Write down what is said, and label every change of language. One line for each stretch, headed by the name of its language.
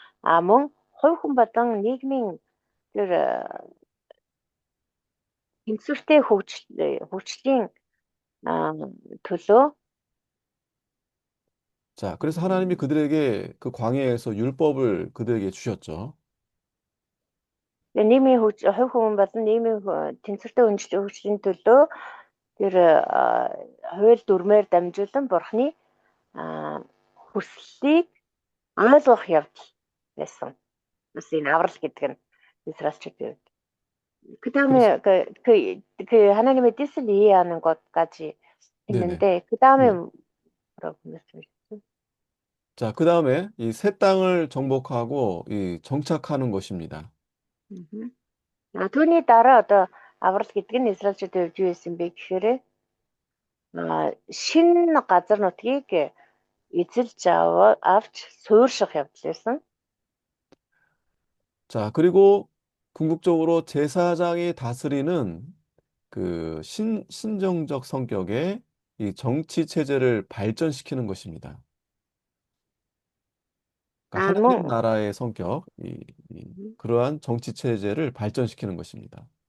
Mongolian: Мөн хувь хүн болон нийгмийн тэр тэнцвэртэй хөгжлийн төлөө.
Korean: 자, 그래서 하나님이 그들에게 그 광야에서 율법을 그들에게 주셨죠.
Mongolian: Нийгмийн хувь хүн болон нийгмийн тэнцвэртэй хөгжлийн төлөө тэр хууль дүрмээр дамжуулан Бурхны хүслийг ойлгох явдал байсан. Бас энэ аврал гэдэг нь Израильчүүдийн хувьд.
Korean: 그 다음에 그 하나님의 뜻을 이해하는 것까지 했는데 그 다음에 뭐라고 말씀하셨죠? 자, 그 다음에 이 새 땅을 정복하고 이 정착하는 것입니다.
Mongolian: Түүний дараа одоо аврал гэдэг нь Израильчүүдийн хувьд юу байсан бэ гэхээр шинэ газар нутгийг эзэлж авч суурьших явдал байсан.
Korean: 자, 그리고 궁극적으로 제사장이 다스리는 그 신정적 성격의 이 정치 체제를 발전시키는 것입니다. 그러니까 하나님 나라의 성격, 그러한 정치 체제를 발전시키는 것입니다.